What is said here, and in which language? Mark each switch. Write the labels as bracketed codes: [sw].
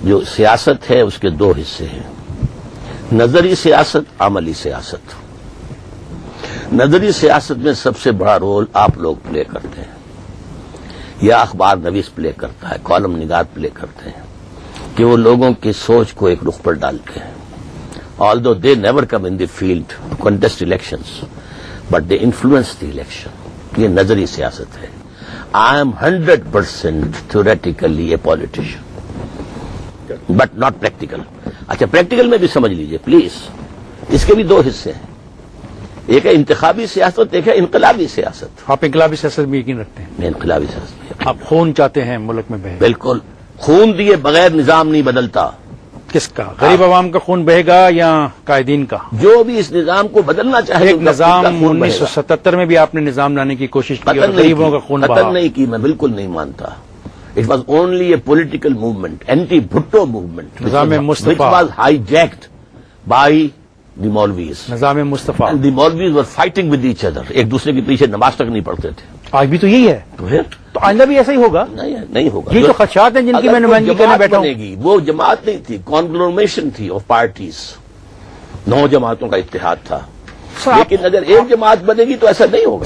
[ur] جو سیاست ہے اس کے دو حصے ہیں، نظری سیاست، عملی سیاست. نظری سیاست میں سب سے بڑا رول آپ لوگ پلے کرتے ہیں، یا اخبار نویس پلے کرتا ہے، کالم نگار پلے کرتے ہیں، کہ وہ لوگوں کی سوچ کو ایک رخ پر ڈالتے ہیں. [en] Although they never come in the field to contest elections, but they influence the election. [ur] یہ نظری سیاست ہے. [en] I am 100% theoretically a politician, but not practical. [ur] اچھا، پریکٹیکل میں بھی سمجھ لیجئے پلیز. اس کے بھی دو حصے ہیں، ایک ہے انتخابی سیاست، ایک ہے انقلابی سیاست. آپ انقلابی سیاست میں یقین رکھتے ہیں؟ میں انقلابی سیاست میں یقین. آپ خون چاہتے ہیں ملک میں بہے؟ بالکل. خون دیے بغیر نظام نہیں بدلتا. کس کا؟ غریب عوام کا خون بہے گا یا قائدین کا؟ جو بھی اس نظام کو بدلنا چاہے ایک نظام 1977 میں بھی آپ نے نظام لانے کی کوشش کی اور غریبوں کا خون بہا. قتل نہیں کی، میں بالکل نہیں مانتا. [en] it was only a political movement, anti Bhutto movement, [ur] نظام مصطفیٰ، [en] which was hijacked by the Maulvis. [ur] نظام مصطفیٰ. [en] And the Maulvis were fighting with each other. [ur] ایک دوسرے کے پیچھے نماز تک نہیں پڑھتے تھے. آج بھی تو یہی ہے. تو آئندہ بھی ایسا ہی ہوگا؟ نہیں ہوگا. یہ جو خدشات ہیں جن کی میں نمائندگی کرنے بیٹھا ہوں، وہ جماعت نہیں تھی، کانگلومیشن تھی [en] Of parties. [ur] 9 جماعتوں کا اتحاد تھا. لیکن اگر ایک جماعت بنے گی تو ایسا نہیں ہوگا.